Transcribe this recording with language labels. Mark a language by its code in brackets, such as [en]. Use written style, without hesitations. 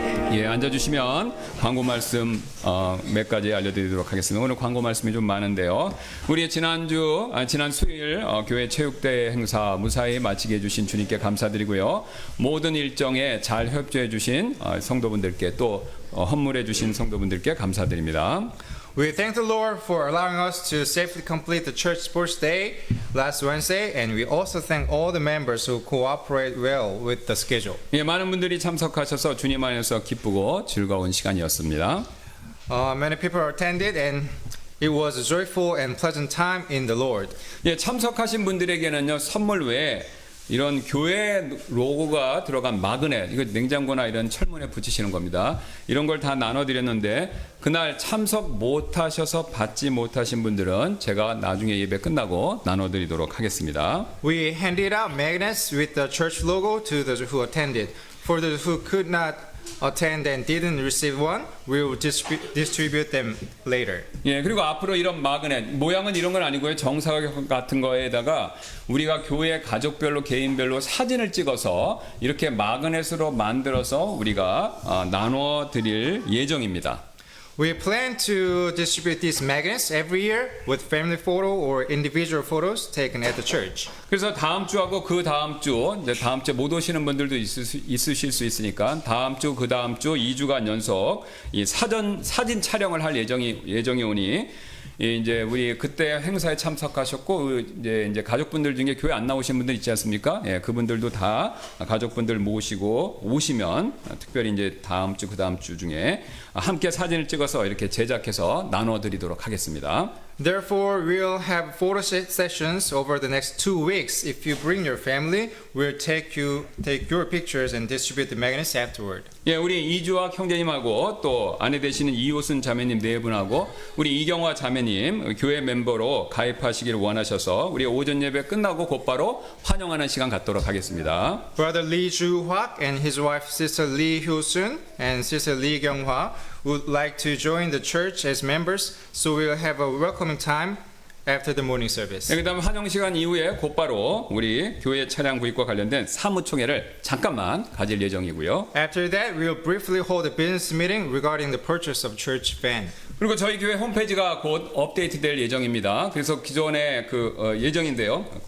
[ko] 예, 앉아주시면 광고 말씀 몇 가지 알려드리도록 하겠습니다. 오늘 광고 말씀이 좀 많은데요. 우리 지난 수요일 교회 체육대회 행사 무사히 마치게 해주신 주님께 감사드리고요. 모든 일정에 잘 협조해 주신 성도분들께 또 헌물해 주신 성도분들께 감사드립니다. [en] We thank the Lord for allowing us to safely complete the church sports day last Wednesday, and we also thank all the members who cooperate well with the schedule. [ko] 예, 많은 분들이 참석하셔서 주님 안에서 기쁘고 즐거운 시간이었습니다. [en] Many people attended, and it was a joyful and pleasant time in the Lord. [ko] 예, 참석하신 분들에게는요, 선물 외에 이런 교회 로고가 들어간 마그넷, 이거 냉장고나 이런 철문에 붙이시는 겁니다. 이런 걸 다 나눠드렸는데 그날 참석 못하셔서 받지 못하신 분들은 제가 나중에 예배 끝나고 나눠드리도록 하겠습니다. [en] We handed out magnets with the church logo to those who attended. For those who could not attend and didn't receive one, we will distribute them later. [ko] 예, 그리고 앞으로 이런 마그넷, 모양은 이런 건 아니고요. 정사각 같은 거에다가 우리가 교회 가족별로 개인별로 사진을 찍어서 이렇게 마그넷으로 만들어서 우리가 나눠 드릴 예정입니다. [en] We plan to distribute these magnets every year with family photo or individual photos taken at the church. [ko] 그래서 다음 주하고 그 다음 주, 이제 다음 주에 못 오시는 분들도 있으실 수 있으니까 다음 주, 그 다음 주 2주간 연속 이 사진 촬영을 할 예정이 오니 이제 우리 그때 행사에 참석하셨고 이제 가족분들 중에 교회 안 나오신 분들 있지 않습니까? 예, 그분들도 다 가족분들 모시고 오시면 특별히 이제 다음 주, 그 다음 주 중에 함께 사진을 찍어서 이렇게 제작해서 나눠드리도록 하겠습니다. [en] Therefore, we'll have photo sessions over the next 2 weeks. If you bring your family, we'll take your pictures and distribute the magnets afterward. [ko] 예, 우리 이주학 형제님하고 또 아내 되시는 이호순 자매님 네 분하고 우리 이경화 자매님 교회 멤버로 가입하시기를 원하셔서 우리 오전 예배 끝나고 곧바로 환영하는 시간 갖도록 하겠습니다. [en] Brother Lee Joo-hak and his wife Sister Lee Hyo-sun and Sister Lee Kyung-hwa would like to join the church as members, so we'll have a welcoming time after the morning service. [ko] 그다음 환영 시간 이후에 곧바로 우리 교회 차량 구입과 관련된 사무총회를 잠깐만 가질 예정이고요. [en] After that, we'll briefly hold a business meeting regarding the purchase of church van. [ko] 그리고 저희 교회 홈페이지가 곧 업데이트될 예정입니다. 그래서 기존의 예정인데요.